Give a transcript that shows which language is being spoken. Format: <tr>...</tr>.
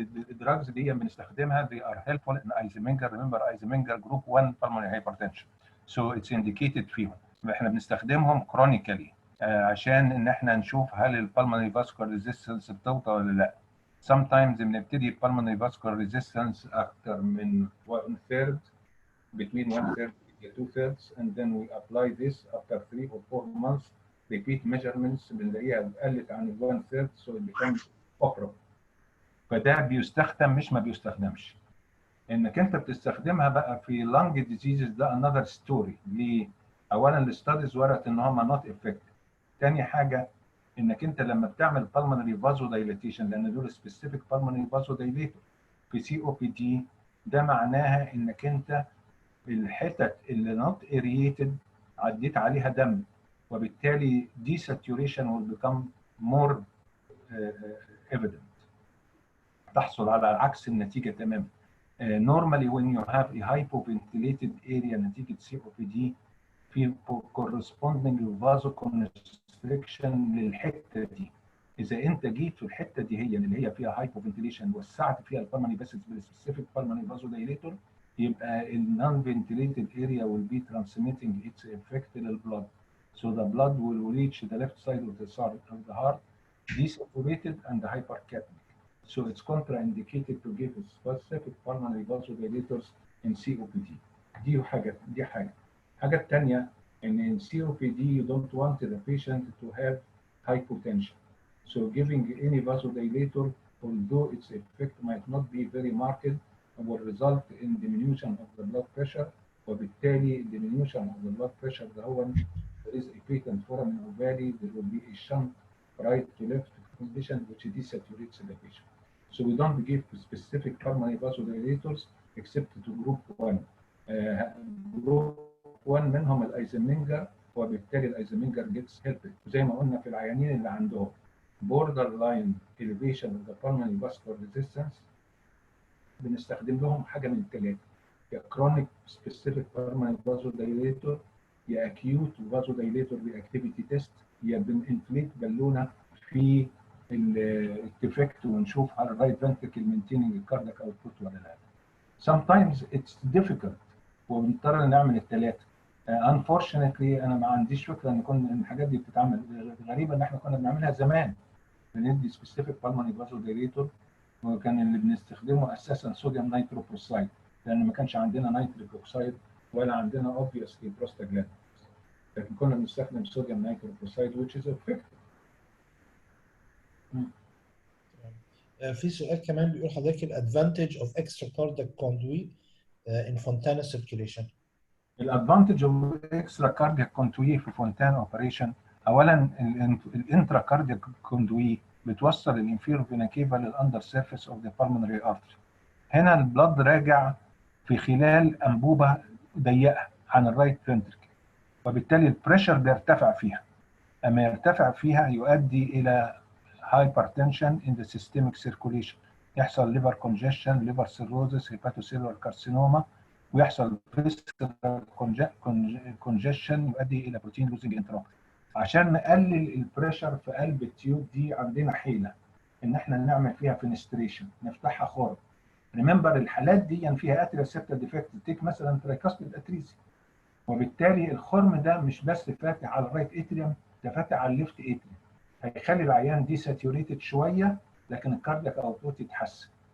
<ar>الدراجز دي بنستخدمها</ar> <en>they are helpful in Eisenmenger. remember Eisenmenger group 1 pulmonary hypertension, so it's indicated</en> <ar>فيهم. احنا بنستخدمهم كرونيكالي عشان ان احنا نشوف هل البلمونري فاسكولار ريزيستنس بتوطى ولا لا.</ar> <en>sometimes</en> <ar>بنبتدي</ar> <en>pulmonary vascular resistance</en> <ar>أكثر من 1/3</ar> <en>between 1/3 to 2/3 and then we apply this after 3 or 4 months repeat measurements</en> <ar>بنلاقيها قلت عن 1/3</ar> <en>so it becomes operable.</en> <ar>فده بيستخدم مش ما بيستخدمش. انك انت بتستخدمها بقى في lung diseases ده</ar> <en>another story.</en> <ar>ليه؟ اولا الستاديز ورت ان هم</ar> <en>not effective.</en> <ar>تاني حاجه انك انت لما بتعمل pulmonary vasodilation لان دول specific pulmonary vasodilator في COPD ده معناها انك انت الحتت اللي</ar> <en>not aerated</en> <ar>عديت عليها دم، وبالتالي</ar> <en>desaturation will become more evident.</en> <ar>تحصل على عكس النتيجه تماما.</ar> <en>Normally when you have a hypoventilated area</en> <ar>نتيجه COPD في</ar> <en>corresponding vasoconstriction</en> <ar>للحته دي. اذا انت جيت في الحته دي هي اللي هي فيها hypoventilation وسعت فيها البلمونري فاسلز بالسبيسيفيك pulmonary vasodilator يبقى النون فنتيليتد</ar> <en>area will be transmitting its effect</en> <ar>للبلد.</ar> <en>So the blood will reach the left side of the heart desaturated and hypercapnic. So it's contraindicated to give specific pulmonary vasodilators in COPD.</en> <ar>دي حاجه. الحاجه الثانيه ان</ar> <en>in COPD you don't want the patient to have hypotension. So giving any vasodilator, although its effect might not be very marked, will result in diminution of the blood pressure. وبالتالي diminution of the blood pressure</en> <ar>ده هو</ar> <en>there is a patent foramen ovale, there will be a shunt right to left condition which desaturates the patient. So we don't give specific pulmonary vasodilators except to group 1.</en> <ar>جروب 1 منهم الايزنمنجر، وبالتالي الايزنمنجر جيتس هيلب زي ما قلنا في العيانين اللي عندهم بوردر لاين</ar> <en>elevation of the pulmonary vascular resistance</en> <ar>بنستخدم لهم حاجه من الثلاثه، يا كرونيك سبيسيفيك pulmonary vasodilator، يا اكيوت vasodilator باكتيفيتي تيست، يا بننفليت بالونه في التفكت ونشوف على الرايت فنتركل مينتيننج الكاردياك اوتبوت ولا لا.</ar> <en>Sometimes it's difficult</en> <ar>وبنضطر نعمل الثلاثه. Unfortunately انا ما عنديش فكره ان الحاجات دي بتتعمل. غريبه ان احنا كنا بنعملها زمان، بندي سبيسيفيك pulmonary vasodilator وكان اللي بنستخدمه اساسا صوديوم نيتروبروسايد لان ما كانش عندنا نيتريك اوكسايد ولا عندنا obviously بروستاجلاند، لكن كنا بنستخدم صوديوم نيتروبروسايد</ar> <en>which is effective.</en> <ar>في سؤال كمان بيقول حضرتك الادفانتج اوف اكسترا كاردياك كوندوي ان فونتانا سيركيليشن. الادفانتج اوف اكسترا كاردياك كوندوي في فونتانا اوبريشن، اولا الانترا كاردياك كوندوي بتوصل الانفيرو فينا كيفا للاندر سيرفيس اوف ذا بالمونري ارتري. هنا البلد راجع في خلال انبوبه ضيقه عن الرايت فنتركل، وبالتالي البريشر بيرتفع فيها. اما يرتفع فيها يؤدي الى</ar> <en>hypertension in the systemic circulation،</en> <ar>يحصل liver congestion، liver cirrhosis، hepatocellular carcinoma، ويحصل visceral congestion يؤدي الى protein losing enteropathy. عشان نقلل البريشر في قلب التيوب دي عندنا حيله ان احنا نعمل فيها فينستريشن، نفتحها خرم. ريمبر الحالات دي فيها اتريال سيبتال ديفكت، تيك مثلا ترايكاستيد اتريزي، وبالتالي الخرم ده مش بس فاتح على الرايت اتريوم، ده فاتح على الليفت اتريوم، هيخلي العيان دي ساتوريتد شويه لكن الكاردياك اوتبوت يتحسن.</ar>